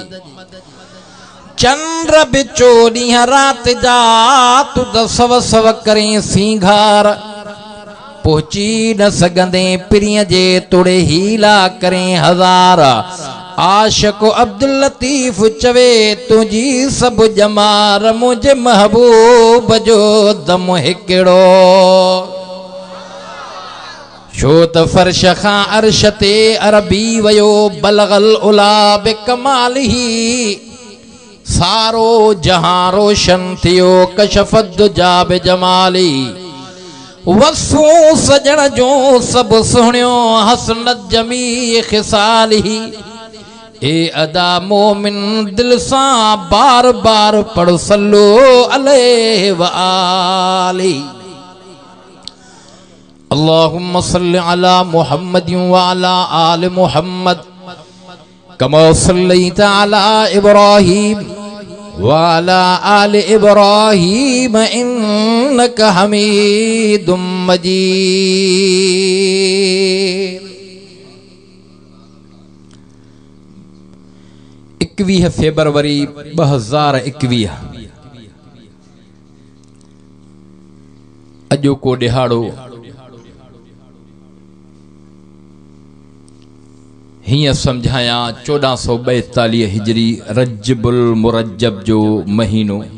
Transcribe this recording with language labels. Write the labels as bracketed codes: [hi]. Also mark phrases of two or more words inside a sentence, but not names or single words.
[sd] चंद्र बिचो ॾींहं रात जा तू त सव सव करें सिंगार, पहुची न सघंदे पिरीअ जे तुड़े हीला करें हज़ार। आशिक अब्दुल लतीफ चवे तुंहिंजी सभु जमार, मुंहिंजे महबूब जो दम हिकिड़ो। छो त फर्श खां अर्श ते अरबी वयो, [ar] بلغ العلى بكماله. [sd] सारो जहां रोशन थियो, [ar] كشف الدجى بجماله. [sd] वसू सजण जो सभु सुहिणियो, [ar] حسنت جميع خصاله. [sd] ए अदा मोमिन दिल सां बार बार पढ़ [ar] صلوا عليه وآله. اللهم صل على محمد وعلى آل محمد كما صليت على إبراهيم وعلى آل إبراهيم إنك حميد مجيد. [sd] 21 फरवरी 2021 अजो को दिहाड़ो हिया समझाया 1442 हिजरी रजबुल मुरज्जब जो महीनो।